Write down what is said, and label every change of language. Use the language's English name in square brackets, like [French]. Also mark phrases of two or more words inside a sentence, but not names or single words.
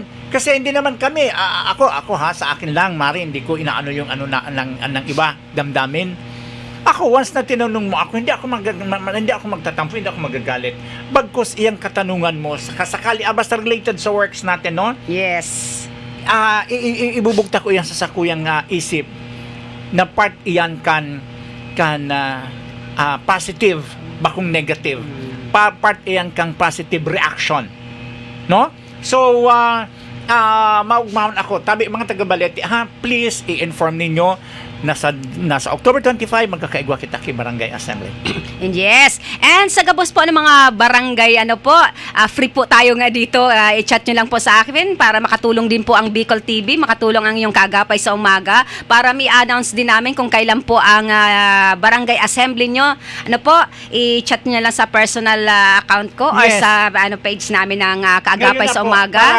[Filipino] Kasi hindi naman kami, ako sa akin lang, Mari, hindi ko inaano yung ng iba, damdamin. Ako, once na tinanong mo ako, hindi ako magtatampo, hindi ako magagalit. Bagkus iyang katanungan mo, kasakali, basta related sa works natin, Yes. [Bikol] Ibubugta ko yan sa sakuyang isip na part iyan kan positive, bakong negative. Part iyan kang [English] positive reaction. [Bikol] No? So, maugmahon ako. Tabi, mga taga-Balete, please i-inform ninyo nasa October 25 magkakaigwa kita kay Barangay Assembly. [English] And yes. [Filipino] And sa gabos po ng mga barangay, free po tayo nga dito. I-chat nyo lang po sa akin para makatulong din po ang Bicol TV, makatulong ang iyong kaagapay sa umaga para mi-announce din namin kung kailan po ang Barangay Assembly nyo. I-chat nyo lang sa personal account ko or sa page namin ng kaagapay sa umaga.